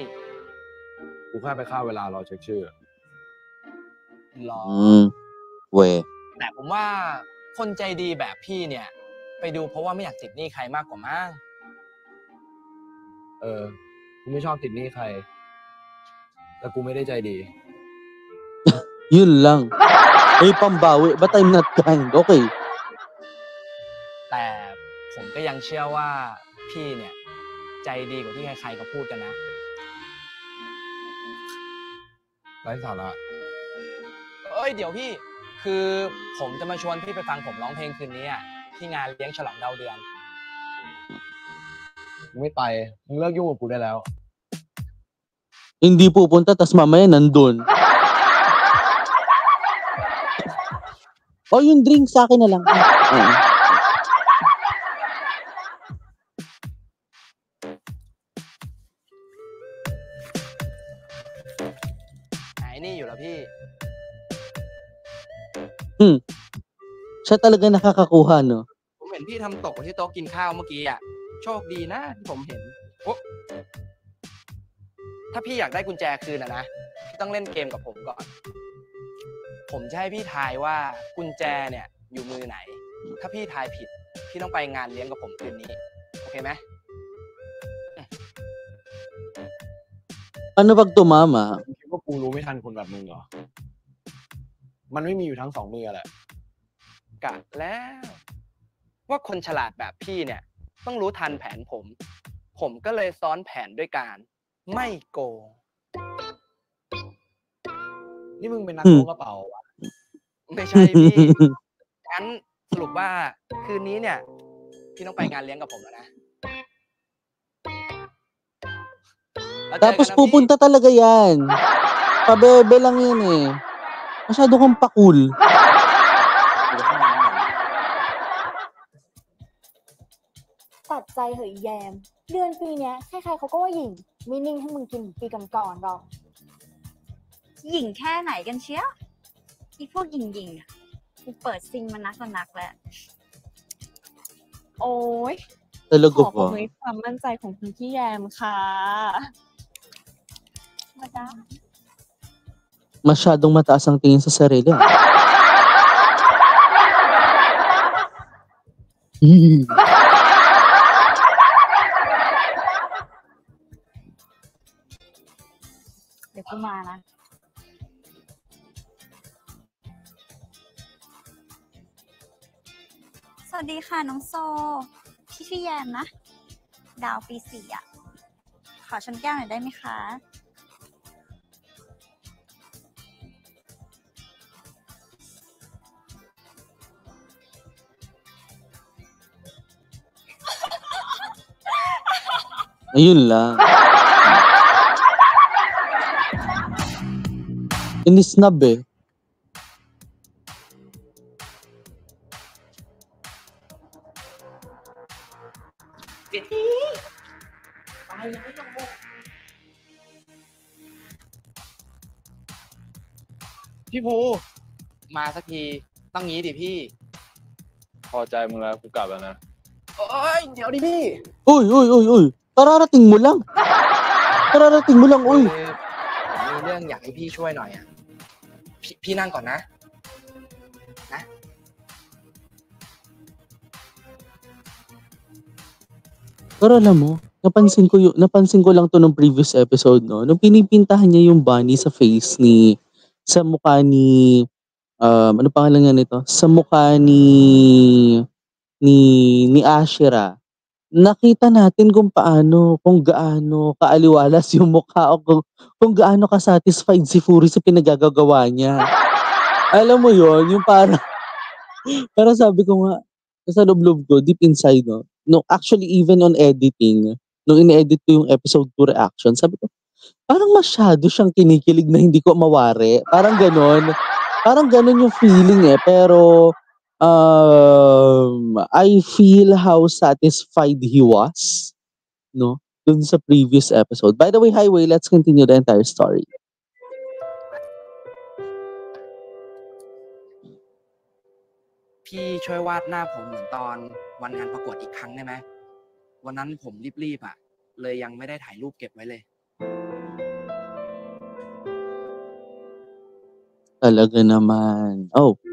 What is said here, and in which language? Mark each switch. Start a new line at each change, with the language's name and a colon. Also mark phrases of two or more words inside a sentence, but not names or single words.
Thai: กูแค่ไปฆ่าเวลารอเช็คชื่อ หรอ เวย แต่ผมว่าคนใจดีแบบพี่เนี่ย ไปดูเพราะว่าไม่อยากติดหนี้ใครมากกว่ามั้ง กูไม่ชอบติดหนี้ใคร แต่กูไม่ได้ใจดี
Filipino: Yun lang. May pambawi,
English: but I'm not kind. Okay.
Thai: แต่ผมก็ยังเชื่อว่าพี่เนี่ย ใจดีกว่าที่ใครๆเขาพูดกันนะ ไร้สาระ เอ้ยเดี๋ยวพี่ คือผมจะมาชวนพี่ไปฟังผมร้องเพลงคืนนี้อะที่งานเลี้ยงฉลองดาวเดือน มึงไม่ไป มึงเลิกยุ่งกับกูได้แล้ว
Filipino: Hindi pupunta, tas mamaya nandun. Oh, yung drink sa akin na lang.
Thai: หายนี่อยู่แล้วพี่
Filipino: Siya talaga nakakakuha, no?
Thai: ผมเห็นพี่ทำตกที่โต๊ะกินข้าวเมื่อกี้อ่ะ โชคดีนะที่ผมเห็นโอ๊ะถ้าพี่อยากได้กุญแจคืนนะพี่ต้องเล่นเกมกับผมก่อน ผมจะให้พี่ทายว่ากุญแจเนี่ยอยู่มือไหน ถ้าพี่ทายผิด พี่ต้องไปงานเลี้ยงกับผมคืนนี้ โอเคไหม
Filipino: Ano pag tumama?
Thai: มึงคิดว่ากูรู้ไม่ทันคนแบบมึงเหรอ มันไม่มีอยู่ทั้งสองมือแหละ กะแล้ว ว่าคนฉลาดแบบพี่เนี่ย ต้องรู้ทันแผนผม ผมก็เลยซ้อนแผนด้วยการ ไม่โกง นี่มึงเป็นนักล้วงกระเป๋าวะ ไม่ใช่พี่ งั้นสรุปว่าคืนนี้เนี่ย พี่ต้องไปงานเลี้ยงกับผมแล้วนะแล้วเจอกัน
Filipino: Tapos
Thai: นะพี่
Filipino: pupunta talaga yan. Pabebe lang yan eh. Masyado kang pakul.
Thai: ตัดใจเหยแยม เดือนปีเนี้ยใครๆเขาก็ว่าหญิงไม่นิ่งให้มึงกินปีก่อนๆหรอก หญิงแค่ไหนกันเชียวอีพวกหญิงๆอ่ะกูเปิดซิงมานักต่อนักแล้ว โอ้ย
Filipino: Talaga
Thai: ขอ
Filipino: ba?
Thai: คุยความมั่นใจของคุณพี่แยมค่ะ มาจ้า
Filipino: Masyadong mataas ang tingin sa sarili. ah.
Thai: เดี๋ยวกูมานะ สวัสดีค่ะน้องโซ พี่ชื่อแยมนะ ดาวปี 4อ่ะ ขอชนแก้วหน่อยได้ไหมคะ
Filipino: Ayun lang. Inisnab eh.
Thai: พี่ภูมาสักทีต้องงี้ดิพี่ พอใจมึงแล้วกูกลับแล้วนะ โอ้ยเดี๋ยวดิพี่
Filipino: Uy, uy, uy, uy. Kararating mo lang. Kararating mo lang, uy.
Thai: ผมมีเรื่องอยากให้พี่ช่วยหน่อยอ่ะ พี่นั่งก่อนนะ
Filipino: Pero alam mo, napansin ko lang to nung
English: previous episode,
Filipino: no? Nung pinipintahan niya yung bunny sa face sa mukha ni, ano pangalan nga nito? Sa mukha ni Ashira. Nakita natin kung gaano kaaliwalas yung mukha o kung gaano ka-satisfied si Fury sa pinagagagawa niya. Alam mo yon, yung parang sabi ko nga, sa loob-loob ko,
English: deep inside, no? No, actually, even on editing,
Filipino: nung in-edit ko yung
English: episode 2 reaction,
Filipino: sabi ko, Parang masyado siyang kinikilig na hindi ko mawari. Parang gano'n. Parang gano'n yung feeling eh.
English: Pero I feel how satisfied he was, no?
Filipino: Dun sa previous episode.
English: By the way, Highway, let's continue the entire story.
Thai: พี่ช่วยวาดหน้าผมเหมือนตอนวันงานประกวดอีกครั้งได้ไหมวันนั้นผมรีบๆอ่ะ เลยยังไม่ได้ถ่ายรูปเก็บไว้เลย
Filipino: Talaga naman. Oh,